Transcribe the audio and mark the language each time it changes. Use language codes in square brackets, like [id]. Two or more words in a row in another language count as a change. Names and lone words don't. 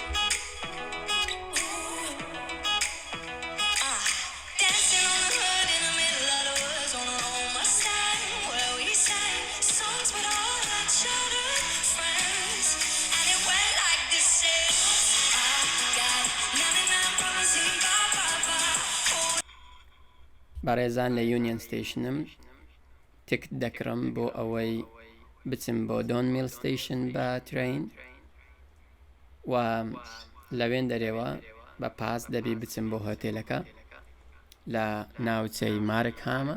[en] Dancing on the hood in the middle of the woods on our own Mustang, where we sang songs with all our childhood friends, and it went like this. I got 99 promising bye bye bye. [ckb] بەڕێزان لە یونیەن ستیشنم تکت دەکڕم بۆ ئەوەی بچم بۆ دۆن میل ستیشن بە ترین و لەوێن دەرێوە بە پاس دەبی بچم بۆ هۆتێلەکە لە ناوچەی مارک هامە.